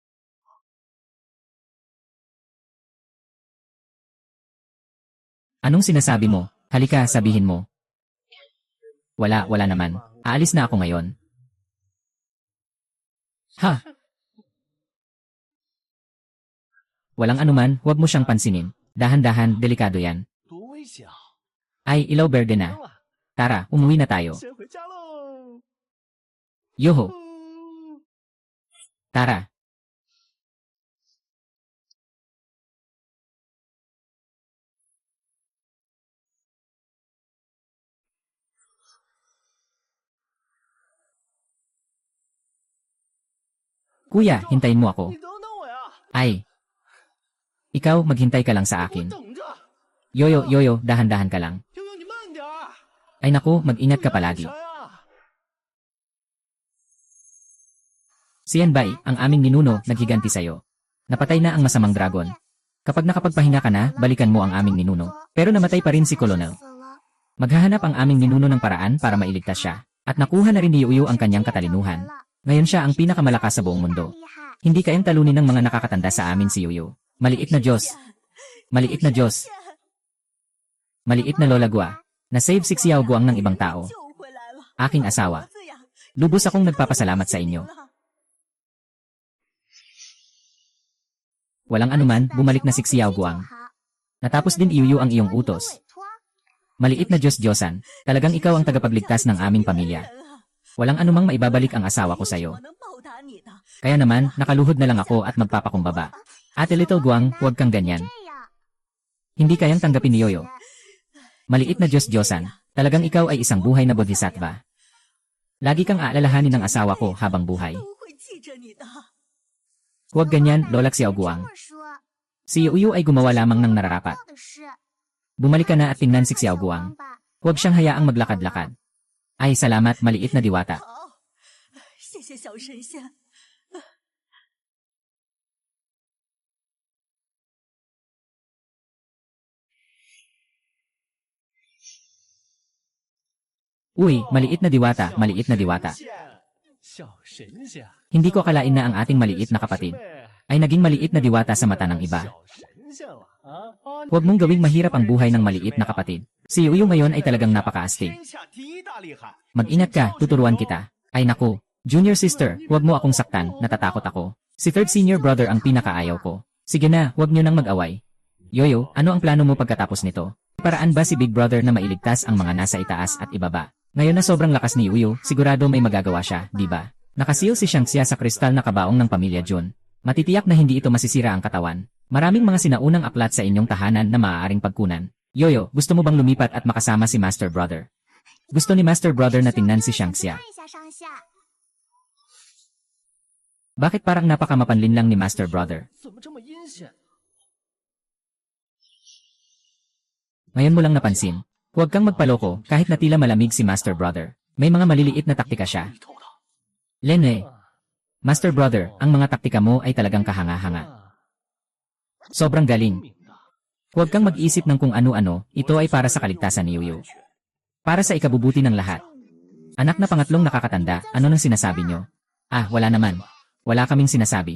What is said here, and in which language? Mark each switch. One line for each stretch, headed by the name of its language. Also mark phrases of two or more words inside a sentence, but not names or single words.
Filipino: Anong sinasabi mo? Halika, sabihin mo. Wala naman. Aalis na ako ngayon. Ha? Walang anuman, huwag mo siyang pansinin. Dahan-dahan, delikado yan.
Chinese: 多危险啊！
Filipino: Ay, ilaw berde na.
Chinese: 了，
Filipino: Tara, umuwi na tayo.
Chinese: 先回家喽。 Yoho, 嗯
Filipino: tara. Kuya, hintayin mo ako.
Chinese: 你等等我呀，
Filipino: Ay. Ikaw, maghintay ka lang sa
Chinese: 我
Filipino: akin.
Chinese: 等着。
Filipino: Yoyo, Yoyo, dahan-dahan ka lang.
Chinese: 悠悠，你慢点儿。
Filipino: Ay naku, mag-ingat ka palagi.
Chinese: 小呀，
Filipino: Si Yanbay, ang aming ninuno, naghiganti sa'yo. Napatay na ang masamang dragon. Kapag nakapagpahinga ka na, balikan mo ang aming ninuno. Pero namatay pa rin si Colonel.
Chinese: 死了。
Filipino: Maghahanap ang aming ninuno ng paraan para mailigtas siya. At nakuha na rin ni Yuyu ang kanyang katalinuhan. Ngayon siya ang pinakamalakas sa buong mundo.
Chinese: 厉害。
Filipino: Hindi kayang talunin ng mga nakakatanda sa amin si Yuyu. Maliit na Diyos. Maliit na Diyos. Maliit na Lola Gua. Na-save si Xiao Guang ng ibang tao.
Chinese: 救回来了，
Filipino: Aking asawa.
Chinese: 子呀，
Filipino: Lubos akong nagpapasalamat sa inyo. Walang anuman, bumalik na si Xiao Guang. Natapos din Yuyu ang iyong utos. Maliit na Diyos-Diyosan, talagang ikaw ang tagapagligtas ng aming pamilya.
Chinese: 人啊，
Filipino: Walang anumang maibabalik ang asawa ko
Chinese: 为什
Filipino: sa'yo.
Chinese: 么能报答你的？
Filipino: Kaya naman, nakaluhod na lang ako at magpapakumbaba. Ate Little Guang, huwag kang ganyan.
Chinese: 这样。
Filipino: Hindi kayang tanggapin ni Yoyo. Maliit na Diyos-Diyosan, talagang ikaw ay isang buhay na bodhisattva. Lagi kang aalalahanin ng asawa ko habang buhay.
Chinese: 都会记着你的。
Filipino: Huwag ganyan, Lola Xiao
Chinese: 这
Filipino: Guang.
Chinese: 么说，
Filipino: Si Yuyu ay gumawa lamang ng nararapat.
Chinese: 做的是
Filipino: Bumalik ka na at tingnan si Xiao Guang.
Chinese: 吧。
Filipino: Huwag siyang hayaang maglakad-lakad. Ay, salamat, maliit na diwata.
Chinese: 好，谢谢小神仙。 Oh,
Filipino: Uy, maliit na diwata, maliit na diwata.
Chinese: 小神仙，
Filipino: Hindi ko akalain na ang ating maliit na kapatid ay naging maliit na diwata sa mata ng iba.
Chinese: 小神仙了啊！啊
Filipino: Huwag mong gawing mahirap ang buhay ng maliit na kapatid. Si Yuyu ngayon ay talagang napakaastig.
Chinese: 天下第一大厉害。
Filipino: Mag-ingat ka, tuturuan kita. Ay naku,
English: junior sister,
Filipino: huwag mo akong saktan, natatakot ako. Si
English: third senior brother
Filipino: ang pinakaayaw ko. Sige na, huwag niyo nang mag-away. Yoyo, ano ang plano mo pagkatapos nito? Paraan ba si
English: Big Brother
Filipino: na mailigtas ang mga nasa itaas at ibaba? Ngayon na sobrang lakas ni Yuyu, sigurado may magagawa siya, di ba? Nakasil si Shangxia sa kristal na kabaong ng pamilya Jun. Matitiyak na hindi ito masisira ang katawan. Maraming mga sinaunang aklat sa inyong tahanan na maaaring pagkunan. Yoyo, gusto mo bang lumipat at makasama si
English: Master Brother?
Filipino: Gusto ni
English: Master Brother
Filipino: na tingnan si Xiangxia.
Chinese: 看一下上下。
Filipino: Bakit parang napakamapanlin lang ni
English: Master Brother?
Chinese: 怎么这么阴险？
Filipino: Ngayon mo lang napansin. Huwag kang magpaloko kahit na tila malamig si
English: Master Brother.
Filipino: May mga maliliit na taktika siya.
Chinese: 里头的。
Filipino: Lene,
English: Master Brother,
Filipino: ang mga taktika mo ay talagang kahanga-hanga. Sobrang galing.
Chinese: 明的，
Filipino: Huwag kang mag-isip ng kung ano-ano, ito ay para sa kaligtasan ni Yuyu. Para sa ikabubuti ng lahat. Anak na pangatlong nakakatanda, ano nang sinasabi nyo? Ah, wala naman. Wala kaming sinasabi.